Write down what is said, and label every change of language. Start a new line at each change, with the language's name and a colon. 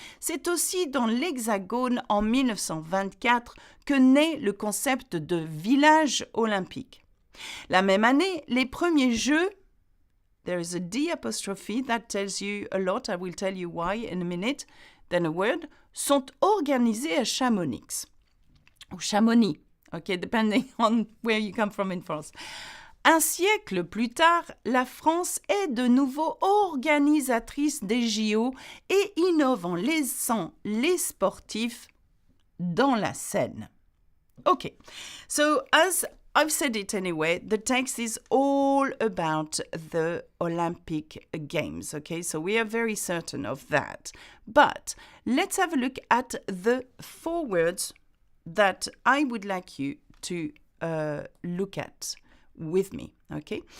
French: C'est aussi dans l'Hexagone en 1924 que naît le concept de village olympique. La même année, les premiers Jeux...
English: There is a D apostrophe that tells you a lot. I will tell you why in a minute. Then a word.
French: Sont organisés à Chamonix. Ou Chamonix.
English: Okay, depending on where you come from in France.
French: Un siècle plus tard, la France est de nouveau organisatrice des JO et innove en laissant les sportifs dans la scène.
English: Okay, so as I've said it anyway, the text is all about the Olympic Games, okay? So we are very certain of that. But let's have a look at the 4 words that I would like you to look at with me, okay?